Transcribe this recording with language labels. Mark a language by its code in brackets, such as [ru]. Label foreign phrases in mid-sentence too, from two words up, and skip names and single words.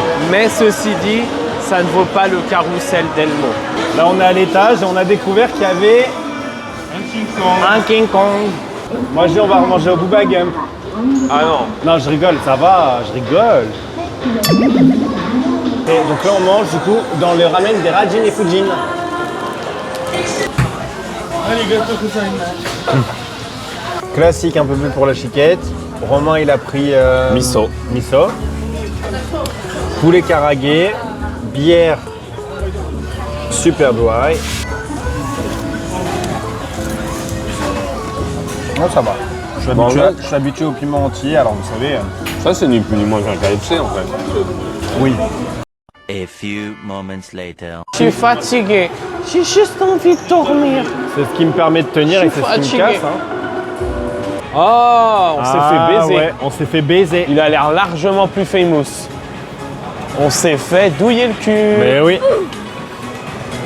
[fr] Mais ceci dit, ça ne vaut pas le carrousel d'Elmo. Là, on est à l'étage et on a découvert qu'il y avait Un King Kong. un King Kong. Moi, je dis, on va remanger au Booba Gump. Ah non. Non, je rigole, ça va, je rigole. Et donc là, on mange du coup dans le ramen des Rajin et Fujin. [ja] ありがとうございます. [fr] Classique, un peu plus pour la chiquette. Romain, il a pris Miso. miso. Poulet karagé, bière super dry. Oh, ça va. Je suis habitué au piment entier, alors vous savez. Ça, c'est ni plus ni moins qu'un KFC en fait. Oui. [en] A few moments later. [fr] Je suis fatigué. J'ai juste envie de dormir. C'est ce qui me permet de tenir Je et suis c'est ce qui me fatigué. casse. Hein. Oh, on s'est fait baiser. Ouais, on s'est fait baiser. Il a l'air largement plus famous. On s'est fait douiller le cul. Mais oui.